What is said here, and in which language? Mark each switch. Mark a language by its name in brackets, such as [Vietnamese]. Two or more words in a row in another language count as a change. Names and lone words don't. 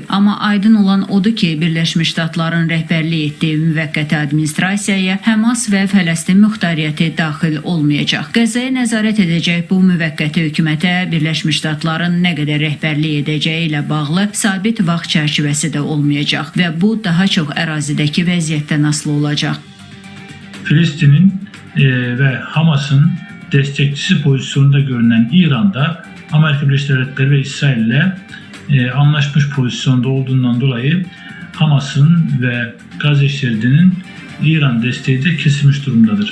[Azerbaijani] Amma aydın olan odur ki, Birləşmiş Ştatların rəhbərlik etdiyi müvəqqəti administrasiyaya Həmas və Fələstin muxtariyyəti daxil olmayacaq. Qəzzaya nəzarət edəcək bu müvəqqəti hökumətə Birləşmiş Ştatların nə qədər rəhbərlik edəcəyi ilə bağlı sabit vaxt çərçivəsi də olmayacaq və bu daha çox ərazidəki vəziyyətdən asılı olacaq. [Turkish] Filistin'in ve Hamas'ın destekçisi pozisyonunda görünen İran'da Amerika Birleşik Devletleri ve İsrail ile anlaşmış pozisyonda olduğundan dolayı Hamas'ın ve Gazze şeridinin İran desteği de kesilmiş durumdadır.